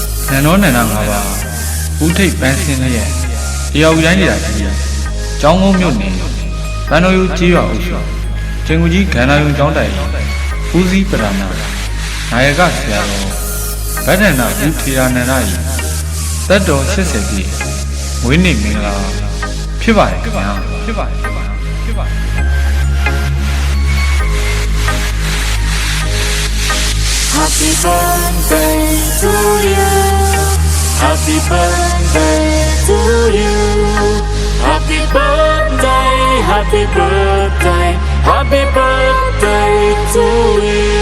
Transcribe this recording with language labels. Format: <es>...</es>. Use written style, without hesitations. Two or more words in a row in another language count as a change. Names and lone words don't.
<my>နန္ဒောနန္ဒငါးပါးဦးထိပ်ပန်းစင်းလျက်တယောက်တိုင်းနေတာကြီးကျောင်းကုန်းမြို့နယ်ဗန်တော်ယူကြီးရွာအုပ်စုကျင်ကူကြီးဂန္ဓာယုံကျောင်းတိုင်ဦးစီးပရမနာယကဆရာတော်ဗဒ္ဒနာဦးထေရနန္ဒ၏သက်တော်80ပြည့်မွေးနေ့မင်္ဂလာဖြစ်ပါတယ်ခင်ဗျာဖြစ်ပါတယ်</my> <en>Happy birthday to you. Happy birthday to you. Happy birthday, happy birthday, happy birthday to you.</en>